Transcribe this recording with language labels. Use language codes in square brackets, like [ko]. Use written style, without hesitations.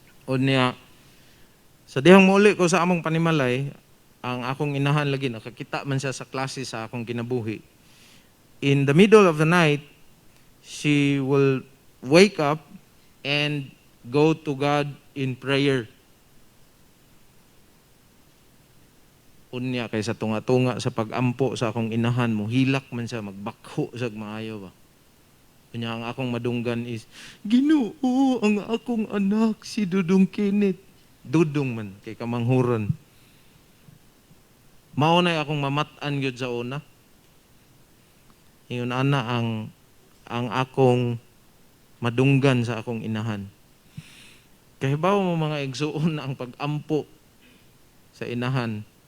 [ceb] O niya, sa dihang muli ko sa among panimalay, ang akong inahan lagi, nakakita man siya sa klase sa akong kinabuhi. [en] In the middle of the night, she will wake up and go to God in prayer. [ceb] Unya kaysa tunga-tunga sa pag-ampo sa akong inahan mo, hilak man siya, magbakho sa maayo ba. Unya ang akong madunggan is, Ginoo, ang akong anak, si Dudong Kenneth. Dudong man, kay kamanghuron. Maunay akong mamatan gyud sa una. Ingon ana ang akong madunggan sa akong inahan. Kay bawo mo mga igsuon ang pag-ampo sa inahan.